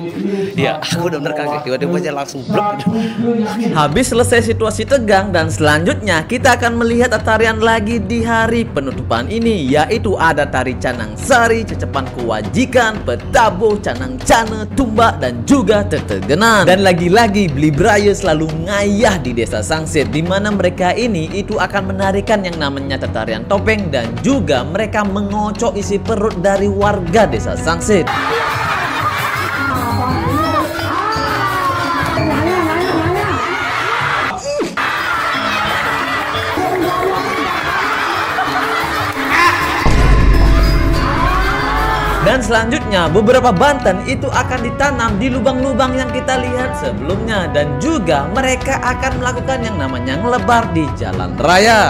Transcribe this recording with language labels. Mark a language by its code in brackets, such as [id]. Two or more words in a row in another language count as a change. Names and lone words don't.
[id] Iya, aku benar-benar kaget. Tiba-tiba aja langsung blok. Habis selesai situasi tegang, dan selanjutnya kita akan melihat tarian lagi di hari penutupan ini, yaitu ada tari Canang Sari, Cecepan Kewajikan, Petabuh, Canang Cane, Tumbak, dan juga Tetegenan. Dan lagi-lagi Beli Braya selalu ngayah di Desa Sangsit, di mana mereka ini itu akan menarikan yang namanya tarian topeng, dan juga mereka mengocok isi perut dari warga Desa Sangsit. Dan selanjutnya beberapa banten itu akan ditanam di lubang-lubang yang kita lihat sebelumnya, dan juga mereka akan melakukan yang namanya ngelebar di jalan raya.